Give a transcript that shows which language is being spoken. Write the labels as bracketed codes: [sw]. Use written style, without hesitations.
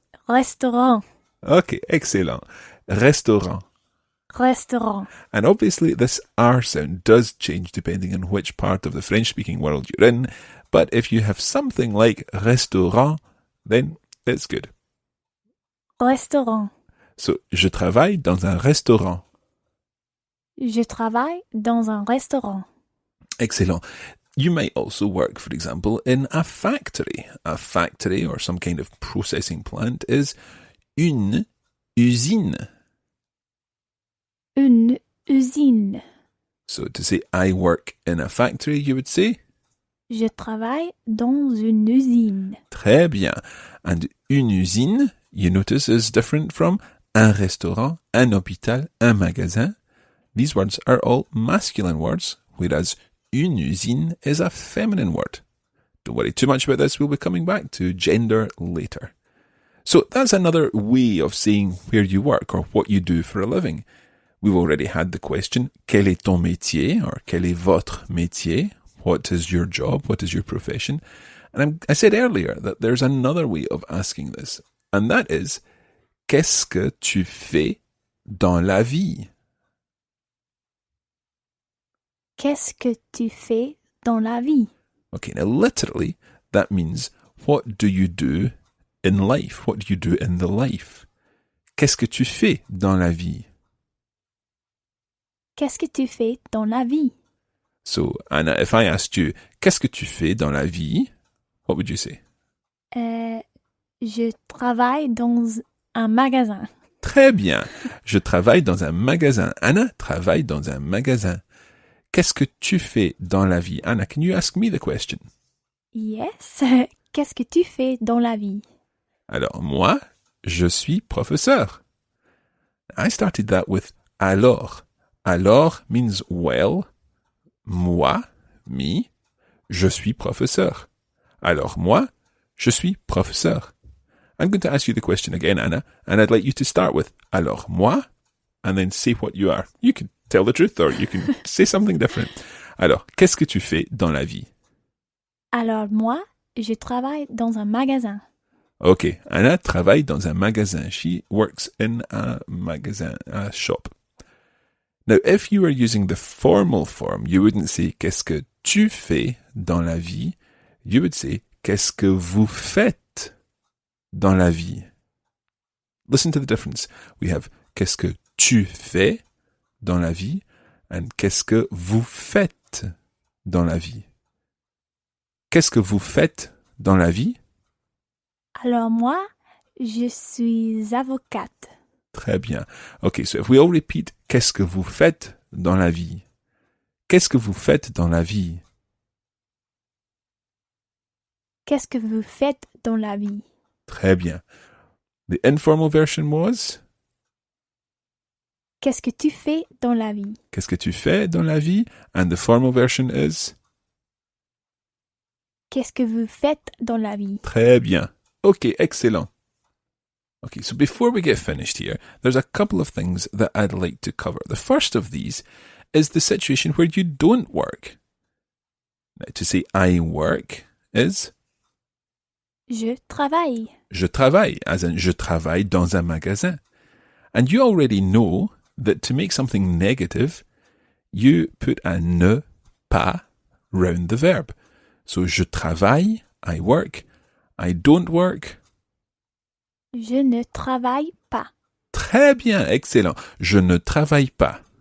[fr] Restaurant. [en] Okay, excellent. Restaurant. [fr] Restaurant. [en] And obviously this R sound does change depending on which part of the French-speaking world you're in, but if you have something like restaurant, then it's good. [fr] Restaurant. So, je travaille dans un restaurant. Je travaille dans un restaurant. [en] Excellent. You might also work, for example, in a factory. A factory or some kind of processing plant is une usine. [fr] Une usine. [en] So to say I work in a factory, you would say? [fr] Je travaille dans une usine. Très bien. [en] And une usine, you notice, is different from un restaurant, un hôpital, un magasin. These words are all masculine words, whereas une usine is a feminine word. Don't worry too much about this. We'll be coming back to gender later. So that's another way of saying where you work or what you do for a living. We've already had the question, [fr] quel est ton métier? Or quel est votre métier? [en] What is your job? What is your profession? And I said earlier that there's another way of asking this, and that is, [fr] qu'est-ce que tu fais dans la vie? Qu'est-ce que tu fais dans la vie? [en] Okay, now literally, that means, what do you do in life? What do you do in the life? [fr] Qu'est-ce que tu fais dans la vie? Qu'est-ce que tu fais dans la vie? [en] So, Anna, if I asked you, [fr] qu'est-ce que tu fais dans la vie? [en] What would you say? [fr] Je travaille dans un magasin. Très bien. Je travaille dans un magasin. Anna travaille dans un magasin. Qu'est-ce que tu fais dans la vie? [en] Anna, can you ask me the question? Yes. [fr] Qu'est-ce que tu fais dans la vie? Alors, moi, je suis professeur. [en] I started that with alors. Alors means well. Moi, me. [fr] Je suis professeur. Alors moi, je suis professeur. [en] I'm going to ask you the question again, Anna, and I'd like you to start with [fr] alors moi, [en] and then say what you are. You can tell the truth or you can say something different. [fr] Alors, qu'est-ce que tu fais dans la vie? Alors moi, je travaille dans un magasin. Okay, Anna travaille dans un magasin. [en] She works in a magasin, a shop. Now, if you were using the formal form, you wouldn't say [fr] qu'est-ce que tu fais dans la vie. [en] You would say [fr] qu'est-ce que vous faites dans la vie. [en] Listen to the difference. We have [fr] qu'est-ce que tu fais dans la vie and qu'est-ce que vous faites dans la vie. Qu'est-ce que vous faites dans la vie? Alors moi, je suis avocate. Très bien. [en] Okay, so if we all repeat [fr] qu'est-ce que vous faites dans la vie? Qu'est-ce que vous faites dans la vie? Qu'est-ce que vous faites dans la vie? Très bien. [en] The informal version was? [fr] Qu'est-ce que tu fais dans la vie? Qu'est-ce que tu fais dans la vie? [en] And the formal version is? [fr] Qu'est-ce que vous faites dans la vie? Très bien. [en] Okay, excellent. Okay, so before we get finished here, there's a couple of things that I'd like to cover. The first of these is the situation where you don't work. Now, to say I work is? [fr] Je travaille. Je travaille, [en] as in [fr] je travaille dans un magasin. [en] And you already know that to make something negative, you put a ne pas round the verb. So [fr] je travaille, [en] I work. I don't work. [fr] Je ne travaille pas. Très bien, excellent. Je ne travaille pas.